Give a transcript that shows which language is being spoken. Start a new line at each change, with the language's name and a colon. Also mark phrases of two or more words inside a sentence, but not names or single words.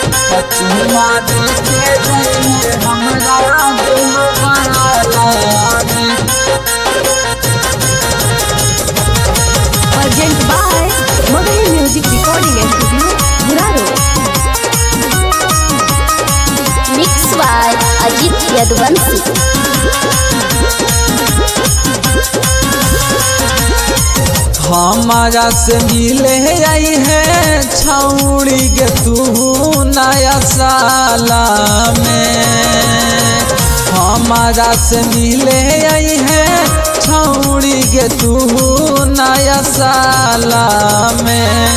Bhojpuri: चुमा देके जाइए हमरा दुनो गाला में।
English: Urgent by Mobile Music Recording Studio, Muraro. Mixed by Ajit Yadvansi.
Bhojpuri: हमारा से मिले आई है छौड़ी के तू नया साला में। हमारा से मिले आई है छौड़ी के तू नया साला में।